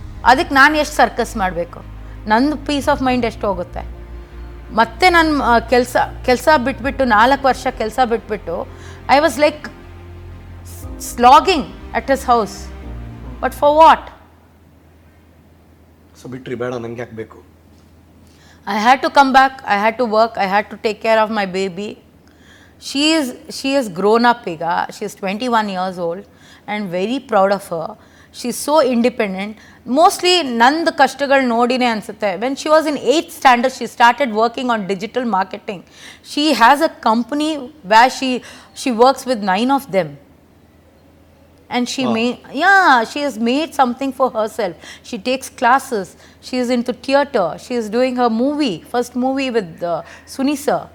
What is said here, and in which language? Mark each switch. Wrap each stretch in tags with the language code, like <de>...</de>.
<kn>ಅದಕ್ಕೆ ನಾನು ಎಷ್ಟು ಸರ್ಕಸ್ ಮಾಡಬೇಕು? ನಂದು</kn> <en>peace of mind</en> <kn>ಎಷ್ಟು ಹೋಗುತ್ತೆ? ಮತ್ತೆ ನಾನು ಕೆಲಸ ಬಿಟ್ಬಿಟ್ಟು</kn> <en>4 ವರ್ಷ ಕೆಲಸ ಬಿಟ್ಬಿಟ್ಟು I was like slogging at his house, but for what?</en> <kn>So ಬಿಟ್ರಿ, ಬೇಡ ನಂಗೆ ಯಾಕೆ ಬೇಕು?</kn> <en>I had to come back, I had to work, I had to take care of my baby. She has grown up ಈಗ. She is 21 years old and very proud of her. She is so independent.</en> <kn>Mostly ನಂದು ಕಷ್ಟಗಳು ನೋಡಿನೇ ಅನಿಸುತ್ತೆ.</kn> <en>When she was in 8th standard, she started working on digital marketing. She has a company where she works with 9 of them. And she has made something for herself. She takes classes. She is into theatre. She is doing her first movie with Suni sir.</en>